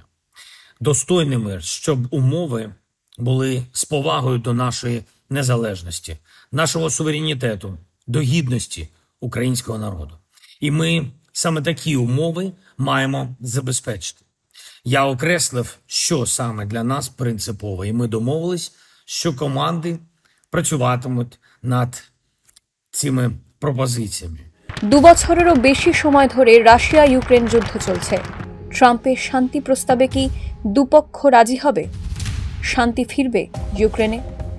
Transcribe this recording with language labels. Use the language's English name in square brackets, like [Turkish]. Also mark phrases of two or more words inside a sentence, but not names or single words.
[Ukrainian] Достойний мир, щоб умови були з повагою до нашої незалежності, нашого суверенітету, до гідності українського народу. І ми саме такі умови маємо забезпечити. Я окреслив, що саме для нас принципово, і ми домовились, що команди працюватимуть над цими пропозиціями। [Bangla] 2 বছরেরও বেশি সময় ধরে রাশিয়া ইউক্রেন যুদ্ধ চলছে। ট্রাম্পের শান্তি প্রস্তাবে কি দুপক্ষ রাজি হবে? শান্তি ফিরবে ইউক্রেনে?